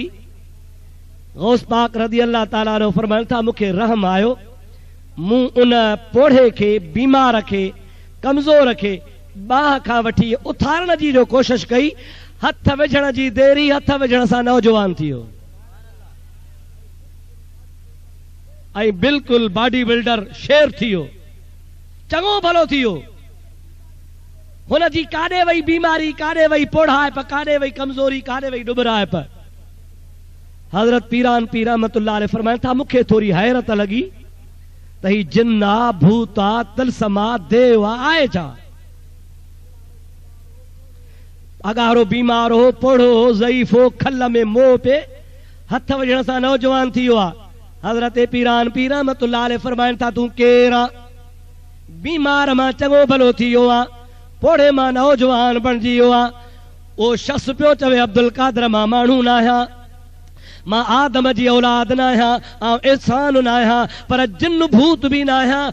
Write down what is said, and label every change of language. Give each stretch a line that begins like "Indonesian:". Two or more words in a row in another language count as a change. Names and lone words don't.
Sindhi: गौस पाक रज़ी अल्लाह ताला अन्हु फरमाइनि था, मूंखे रहम आयो, मूं उन पोढ़े खे, बीमार खे, कमज़ोर खे बाह खां वठी उथारण जी जो कोशिश कई, हथ विझण जी देरी, हथ विझण सां नौजवान थी वियो ऐं बिल्कुलु
English: body builder
Sindhi: शेर थी वियो, चङो भलो थी वियो। हुन जी काॾे वई बीमारी, काॾे वई पोढ़ाइप, काॾे वई कमज़ोरी, काॾे वई डुबराइप। हज़रत पीरान पीर रहमतुल्लाह अलैह फरमाइनि था, मूंखे थोरी हैरत लॻी त ही जिन आ, भूत आ, तिलस्म आ, देव आहे छा? अगारो बीमार हो, पोढ़ो हो, ज़ईफ़ हो, खल में मोह पे, हथ विझण सां नौजवान थी वियो आहे। हज़रत पीरान पीर रहमतुल्लाह अलैह फरमाइनि था, तूं केरु आ? बीमार मां चङो भलो थी वियो आहे, पोढ़े मां नौजवान बणिजी वियो आहे। उहो शख़्स पियो चवे, अब्दुल कादिर मां माण्हू न आहियां, मां आदम जी औलाद न आहियां, ऐं इंसान न आहियां, पर जिन भूत बि न आहियां।